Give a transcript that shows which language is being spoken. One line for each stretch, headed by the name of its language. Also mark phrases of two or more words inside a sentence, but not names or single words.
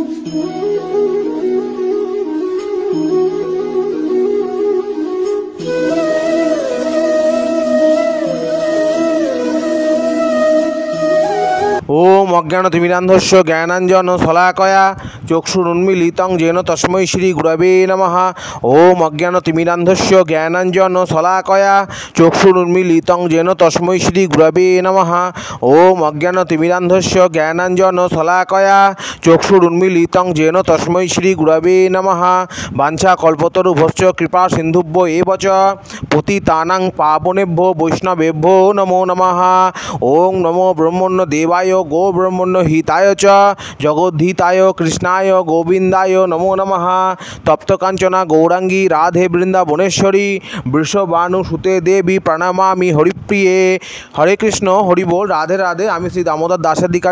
Sanskrit: ওম অজ্ঞানতিমিরান্ধস্য জ্ঞানাঞ্জন শলাকয়া চক্ষুরুন্মীলিतं येन তস্मै শ্রী গুরবে নমঃ। ওম অজ্ঞানতিমিরান্ধস্য জ্ঞানাঞ্জন শলাকয়া চক্ষুরুন্মীলিतं येन তস্मै শ্রী গুরবে নমঃ। ওম অজ্ঞানতিমিরান্ধস্য জ্ঞানাঞ্জন শলাকয়া চক্ষুরুন্মীলিतं येन তস্मै শ্রী গুরবে নমঃ। বাঞ্ছাকল্পতরুভ্যশ্চ কৃপা সিন্ধুভ্য এব চ পতিতানাং পাবনেভ্যো বৈষ্ণবেভ্যো নমো নমঃ। ওং নমো ব্রহ্মণ্য দেবায় গো ব্রহ্মণ্য হিতায় চ জগদ্ধিতায় কৃষ্ণায় গোবিন্দায় নমো নমঃ। তপ্তকাঞ্চনা গৌরাঙ্গী রাধে বৃন্দাবনেশ্বরী বৃষভানুসুতে দেবী প্রণমামি হরিপ্রিয়ে।
Bangla: হরে কৃষ্ণ, হরি বল, রাধে রাধে। আমি শ্রী দামোদর দাসাধিকারী।